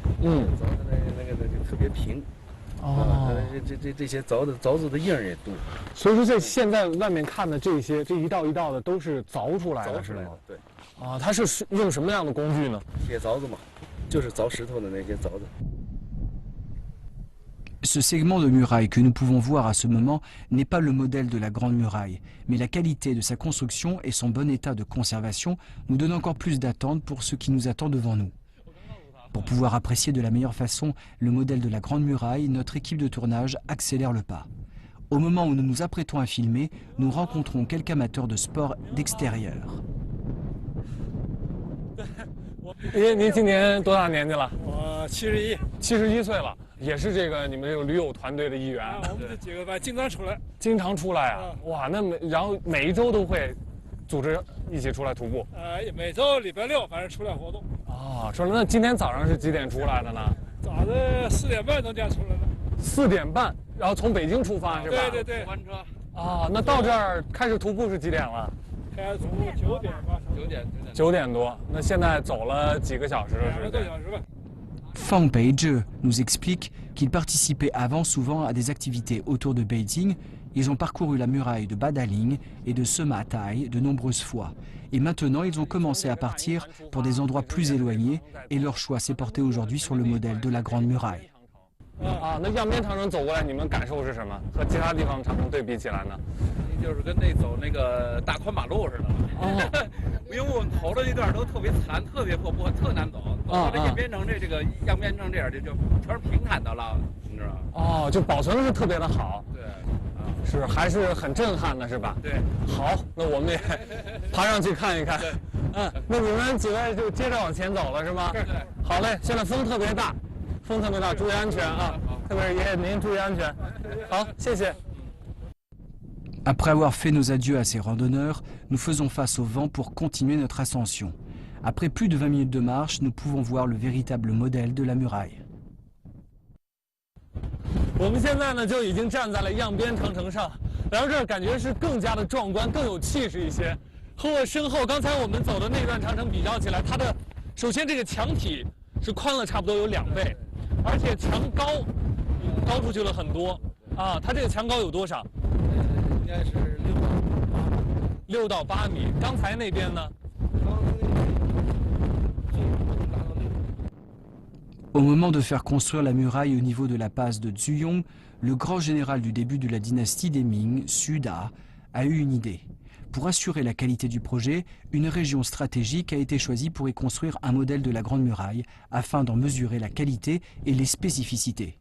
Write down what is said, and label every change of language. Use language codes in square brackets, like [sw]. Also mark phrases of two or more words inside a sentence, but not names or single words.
[zh] 凿的那个就特别平。这些凿子的印儿也多。所以说这现在外面看的这一道一道的都是凿出来的，是吗？对。啊，它是用什么样的工具呢？铁凿子嘛，就是凿石头的那些凿子。 [fr] Ce segment de muraille que nous pouvons voir à ce moment n'est pas le modèle de la Grande Muraille, mais la qualité de sa construction et son bon état de conservation nous donnent encore plus d'attente pour ce qui nous attend devant nous. Pour pouvoir apprécier de la meilleure façon le modèle de la Grande Muraille, notre équipe de tournage accélère le pas. Au moment où nous nous apprêtons à filmer, nous rencontrons quelques amateurs de sport d'extérieur. [zh] 您今年多大年纪了？我71。 71岁了，也是这个你们这个驴友团队的一员。我们这几个班经常出来。经常出来啊！哇，那然后每一周都会组织一起出来徒步。每周礼拜六反正出来活动。啊，说了，那今天早上是几点出来的呢？早上4点半钟这样出来的。 4点半，然后从北京出发是吧？对。班车。啊，那到这儿开始徒步是几点了？开始徒步9点吧。 9点多，那现在走了几个小时了？2 个多小时吧。 [fr] Fang Peizhe nous explique qu'ils participaient avant souvent à des activités autour de Beijing. Ils ont parcouru la muraille de Badaling et de Sematai de nombreuses fois. Et maintenant, ils ont commencé à partir pour des endroits plus éloignés et leur choix s'est porté aujourd'hui sur le modèle de la Grande Muraille. [zh] 啊，那样边长城走过来，你们感受是什么？和其他地方长城对比起来呢？就是跟走那个大宽马路似的。因为我们头的那段都特别残、特别破破、特难走。走到这样边城这个样边城这样就全是平坦的了，你知道吗？哦，就保存是特别的好。对。是还是很震撼的，是吧？对。好，那我们也爬上去看一看。那你们几位就接着往前走了，是吗？对。好嘞，现在风特别大。风特别大，注意安全啊！特别是爷爷您注意安全。好，谢谢。 [fr] Après avoir fait nos adieux à ces randonneurs, nous faisons face au vent pour continuer notre ascension. Après plus de 20 minutes de marche, nous pouvons voir le véritable modèle de la muraille. [zh] 我们现在呢就已经站在了样边长城上， 来到这儿感觉是更加的壮观，更有气势一些。和我身后刚才我们走的那段长城比较起来，它的首先这个墙体是宽了差不多有2倍，而且墙高出去了很多啊。它这个墙高有多少？应该是 6到8米。刚才那边呢？ [fr] Au moment de faire construire la muraille au niveau de la passe de Zuyong, le grand général du début de la dynastie des Ming, Xu Da, a eu une idée. Pour assurer la qualité du projet, une région stratégique a été choisie pour y construire un modèle de la Grande Muraille afin d'en mesurer la qualité et les spécificités.